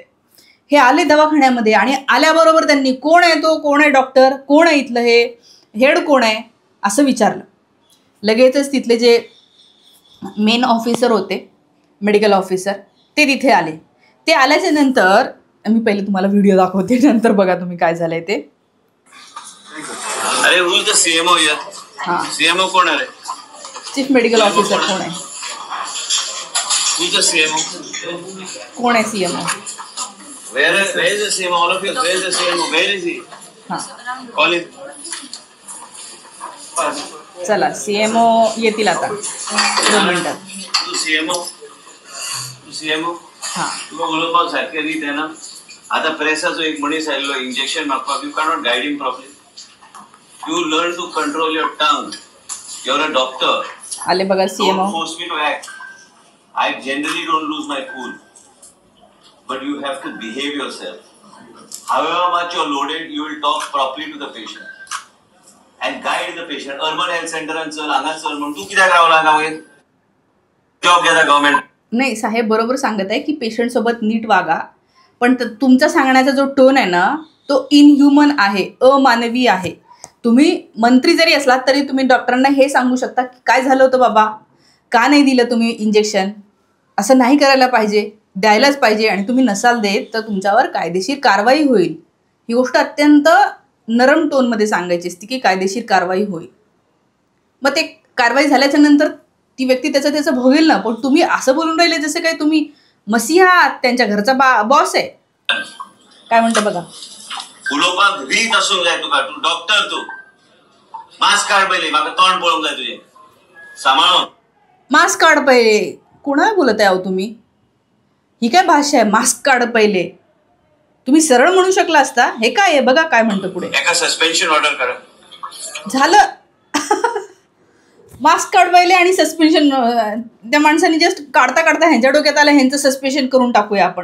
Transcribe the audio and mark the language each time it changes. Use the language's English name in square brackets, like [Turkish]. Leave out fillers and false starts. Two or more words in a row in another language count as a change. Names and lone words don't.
[Marathi] हे आले दवाखान्यामध्ये आणि आल्याबरोबर त्यांनी कोण आहे तो, कोण आहे डॉक्टर, कोण आहे इथलं हे हेड कोण आहे असं विचारलं. लगेचच तिथले जे [English] main officer [Marathi] होते, [English] medical officer, [Marathi] ते तिथे आले. ते आल्याच्या नंतर मी पहिले तुम्हाला व्हिडिओ दाखवते, नंतर बघा तुम्ही काय झालंय ते. [English] Are who is the CMO here? हां, [Marathi] सीएमओ कोण आहे? [English] chief medical officer [Marathi] कोण आहे? [English] Who is the CMO? [Marathi] कोण आहे सीएमओ? [English] Where is the CMO? All of you, where is the CMO? Where is he? हां, Call him. [Marathi] चला सीएमओ येतील आता 2 मिनिटात. [Konkani] तू सीएमओ हां, तुका उलोवपाक सारकें रीत येना. आता प्रेसाचो एक मनीस आयल्लो इंजेक्शन मागपाक. [English] You cannot guide him properly. You learn to control your tongue. You're a doctor. [Marathi] आले बघा सीएमओ. [English] Don't force me to act. I generally don't lose my cool. But you have to behave yourself. However much you're loaded, you will talk properly to the patient. And guide the patient. Urban health center and [Konkani] चल, हांगा चल म्हणून तू कित्याक रावला हांगा वयर? जॉब घेता गव्हर्नमेंट. [Marathi] नाही, साहेब बरोबर सांगत आहे की पेशंट सोबत नीट वागा, पण तुमचा सांगण्याचा जो टोन आहे ना तो इनह्युमन आहे, अमानवी आहे. तुम्ही मंत्री जरी असलात तरी तुम्ही डॉक्टरांना हे सांगू शकता की काय झालं होतं बाबा, का नाही दिलं तुम्ही इंजेक्शन, असं नाही करायला पाहिजे, द्यायलाच पाहिजे, आणि तुम्ही नसाल देत तर तुमच्यावर कायदेशीर कारवाई होईल. ही गोष्ट अत्यंत नरम टोनमध्ये सांगायची असते की कायदेशीर कारवाई होईल. मग ते कारवाई झाल्याच्या नंतर ती व्यक्ती त्याचं भोगेल ना. पण तुम्ही असं बोलून राहिले जसं काय तुम्ही मसीहा आहात, त्यांच्या घरचा बॉस आहे. काय म्हणतं बघा. [Konkani] उलोवपाक रीत आसूंक जाय तुका. तू डॉक्टर, तू मास्क काढ पहिले. म्हाका तोंड पळोवंक जाय तुझे. सांबाळून मास्क काढ पहिले. [Marathi] कोणाला बोलत आहे अहो तुम्ही? ही काय भाषा आहे, मास्क काढ पहिले? तुम्ही सरळ म्हणू शकला असता. हे काय आहे बघा काय म्हणतं पुढे. [Konkani] एका [English] suspension order [Konkani] करा. [Marathi] झालं. मास्क काढ पहिले आणि सस्पेन्शन. त्या माणसाने जस्ट काढता काढता ह्यांच्या डोक्यात आलं ह्यांचं सस्पेन्शन करून टाकूया आपण.